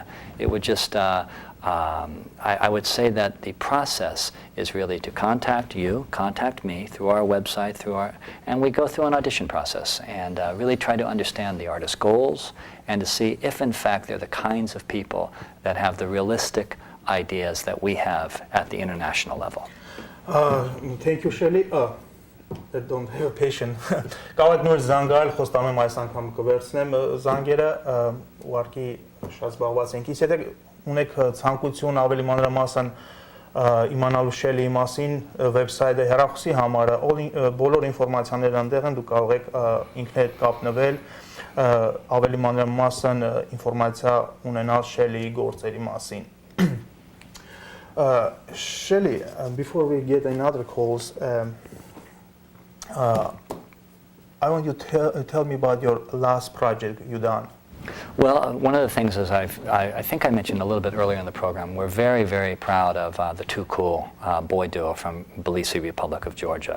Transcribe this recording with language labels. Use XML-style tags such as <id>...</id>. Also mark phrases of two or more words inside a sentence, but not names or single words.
<en>It would just I would say that the process is really to contact you, contact me through our website, and we go through an audition process and really try to understand the artist's goals and to see if in fact they're the kinds of people that have the realistic ideas that we have at the international level. Thank you, Shele. Don't have patience.</en> <hy>Կարող եք նոր զանգալ, խոստանում եմ այս անգամ կվերցնեմ զանգերը, ուղղակի շատ զբաղված ենք։ Իսկ եթե ունեք ցանկություն ավելի մանրամասն իմանալու Շելեի մասին, վեբսայթը, հեռախոսի համարը, բոլոր ինֆորմացիաները այնտեղ են, դուք կարող եք ինքներդ կապնվել, ավելի մանրամասն ինֆորմացիա ունենալ Շելեի գործերի մասին։</hy> <en>Shele, before we get another calls, I want you to tell me about your last project you done. Well, one of the things is I think I mentioned a little bit earlier in the program, we're very, very proud of the Too Cool boy duo from Tbilisi, Republic of Georgia.</en>